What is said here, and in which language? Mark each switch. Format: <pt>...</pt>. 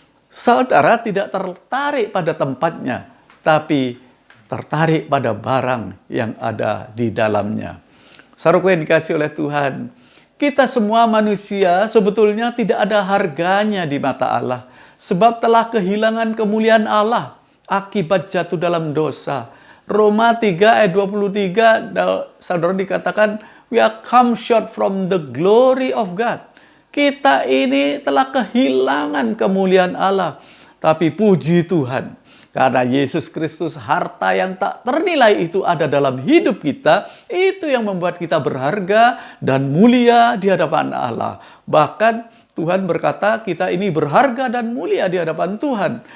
<id>Saudara tidak tertarik pada tempatnya, tapi tertarik pada barang yang ada di dalamnya. Saudaraku yang dikasihi oleh Tuhan, kita semua manusia sebetulnya tidak ada harganya di mata Allah. Sebab telah kehilangan kemuliaan Allah akibat jatuh dalam dosa. Roma 3 ayat 23, saudara dikatakan,</id> <en>we are come short from the glory of God.</en> <id>Kita ini telah kehilangan kemuliaan Allah. Tapi puji Tuhan, karena Yesus Kristus, harta yang tak ternilai itu ada dalam hidup kita, itu yang membuat kita berharga dan mulia di hadapan Allah. Bahkan Tuhan berkata kita ini berharga dan mulia di hadapan Tuhan.</id>